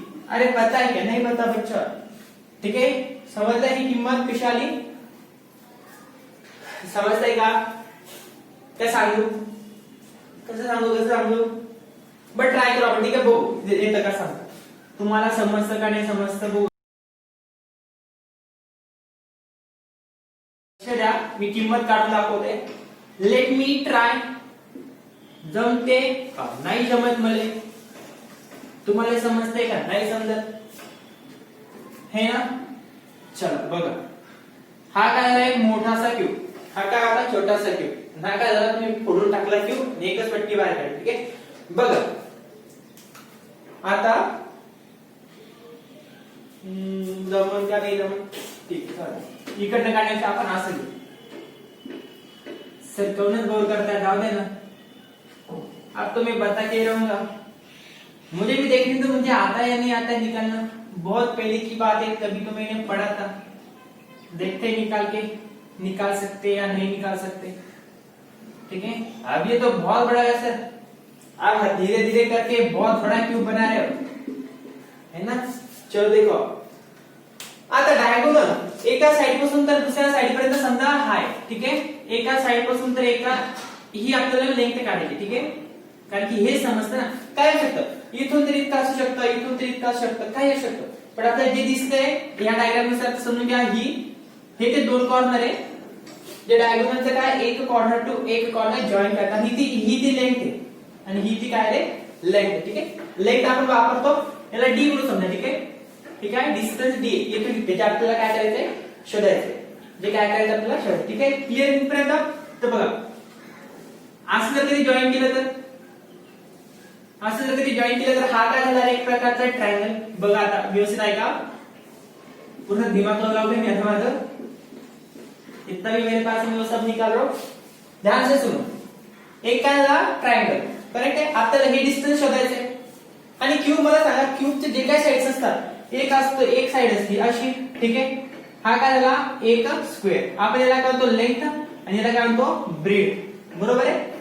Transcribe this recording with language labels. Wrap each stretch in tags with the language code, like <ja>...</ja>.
<hi>अरे पता है क्या, नहीं पता बच्चा.</hi> <mr>ठीक आहे, समजलं ही किंमत कशी आली, समजतंय का, काय सांगू, कसं सांगू, बट ट्राय करू आपण. ठीक आहे, बघू येतं का सांग, तुम्हाला समजतं का नाही समजतं बघू. मी किंमत काढून दाखवते,</mr> <en>Let me try.</en> <mr>जमते का नाही जमत मला, तुम्हाला समजतंय का नाही समजत हे ना. चला बघा, हा काय झाला एक मोठासा क्यूब, हा काय होता छोटासा क्यूब, हा काय झाला तुम्ही फोडून टाकला क्यूब आणि एकच पट्टी बाहेर काढली. ठीक आहे, बघा आता जमन का नाही जमन, ठीक आहे, इकडनं काढायचं आपण असं घेऊ.</mr> <hi>सर कौनच बोर करता है, जाओ देना, अब तो मैं बता के रहूंगा, मुझे भी देखने दो मुझे आता है या नहीं आता है निकालना. बहुत पहले की बात है, कभी तो मैंने पढ़ा था, देखते निकाल सकते या नहीं निकाल सकते. ठीक है, अब ये तो बहुत बड़ा है सर, आप धीरे धीरे करके बहुत बड़ा क्यूब बना रहे हो, है ना.</hi> <mr>चलो देखो, आता डायगोनल एका साइड पासून तर दुसऱ्या साइड पर्यंत समजा हाय. ठीक आहे, एका साइड पासून तर एका ही आपल्याला लेंथ काढायची. ठीक आहे, कारण की हे समजतं ना, काय असू शकतं इथून तरी इतकं असू शकतं, इथून तरी इतकं असू शकतं, काय असू शकतं. पण आता जे दिसतंय या डायग्राम नुसार समजून घ्या, हे ते 2 कॉर्नर आहे, जे डायगोनलचं काय एक कॉर्नर टू एक कॉर्नर जॉईन करतात, ही ती लेंथ आहे आणि ही ती काय आहे लेंथ. ठीक आहे, लेंथ आपण वापरतो याला डी म्हणून समजा. ठीक आहे, ठीक आहे, डिस्टन्स डी येथून त्याच्या आपल्याला काय करायचंय शोधायचंय, जे काय करायचं आपल्याला शोधायचं. ठीक आहे, क्लिअर इथपर्यंत. तर बघा असं जर कधी जॉईन केलं तर असं जर कधी जॉईन केलं तर हा काय झाला एक प्रकारचा ट्रायंगल. बघा आता व्यवस्थित आहे का,</mr> <hi>पूर्ण दिमाग लगाओगे मैं माझं, इतना भी मेरे पास मैं वो सब निकाल रहा हूं, ध्यान से सुनो.</hi> <mr>एक काय झाला ट्रायंगल, करेक्ट आहे. आपल्याला हे डिस्टन्स शोधायचं आहे आणि क्यूब, मला सांगा क्यूबचे जे काही साइड्स असतात, एक असतो एक साइड असते अशी, ठीक आहे. हा काय झाला एक स्क्वेअर. आपण याला काय म्हणतो लेंथ आणि याला काय म्हणतो ब्रेड, बरोबर आहे.</mr>